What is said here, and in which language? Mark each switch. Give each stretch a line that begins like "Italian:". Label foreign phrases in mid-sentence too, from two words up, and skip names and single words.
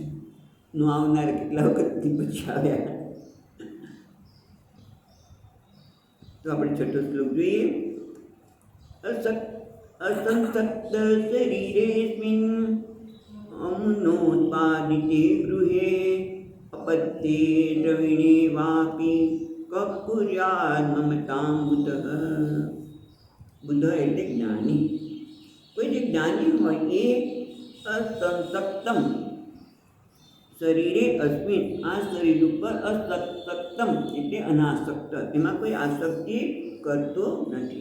Gujarati: ન આવનાર કેટલા વખતથી પછી આવ્યા. તો આપણે 6થો શ્લોક જોઈએ.
Sanskrit: અસંસક્ત શરીરેસ્મિન અમનોત્પાદિતે ગૃહે अपत्ये द्रविणे वापि ककुर्यात् ममतां बुधः.
Gujarati: બુદ્ધ એટલે જ્ઞાની. કોઈ જે જ્ઞાની હોય એ
Sanskrit: અસંસક્તમ શરીરે અસ્મિન,
Gujarati: આ શરીર ઉપર અસંસક્તમ એટલે અનાસક્ત, એમાં કોઈ આસક્તિ કરતો નથી.